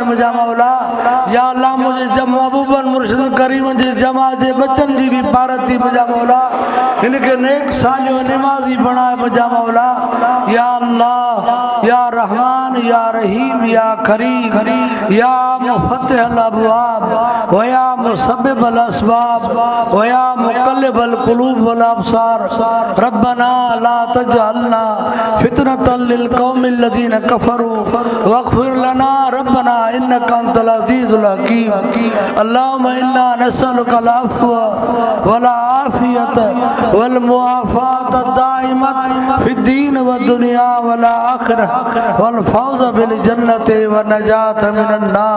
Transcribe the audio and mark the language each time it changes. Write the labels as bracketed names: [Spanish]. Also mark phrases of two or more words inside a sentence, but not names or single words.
[Sindhi] मुंहिंजा मौला [Arabic] يا الله [Sindhi] मुंहिंजे महबूबन मुर्शिदन करीमन जे जमा जे बचन जी भी पारत थी। मुंहिंजा मौला इनखे नेक सालियो निमाज़ी बणाए। मुंहिंजा मौला [Arabic] يا الله يا رحمن يا رحيم يا كريم يا مفتح الأبواب و يا مسبب الأسباب و يا مقلب القلوب والأبصار. ربنا لا تجعلنا فتنة للقوم الذين كفروا واغفر لنا ربنا إنك أنت العزيز الحكيم. اللهم إنا نسألك العفو والعافية والمعافاة دائمة في الدين و دنيا والآخرة والفوز بالجنة و نجاة من النار.